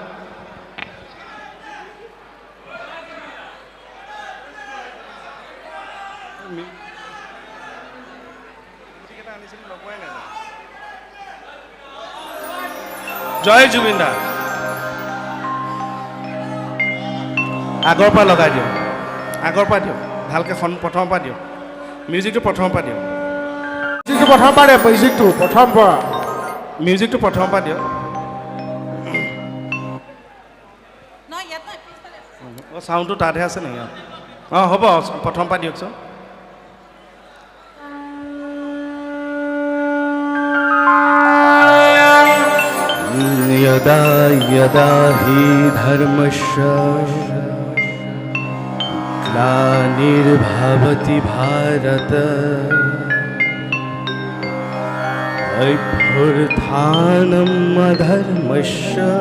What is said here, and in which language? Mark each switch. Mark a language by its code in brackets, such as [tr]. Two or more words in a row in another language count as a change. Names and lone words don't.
[as] জয় জুবিন দা আগৰ পৰা লগাই দিয়ক আগৰ পৰা দিয়ক ভালকৈ প্ৰথমৰ পৰা দিয়ক মিউজিকটো প্ৰথমৰ পৰা দিয়ক প্ৰথম পৰা মিউজিকটো প্ৰথম পৰা মিউজিকটো প্ৰথমৰ পৰা দিয়ক অঁ চাউণ্ডটো তাতহে আছে নেকি অঁ হ'ব প্ৰথম পৰা দিয়কচোন [sa] यदा यदा हि धर्मस्य ग्लानिर्भवति भारत अभ्युत्थानम् अधर्मस्य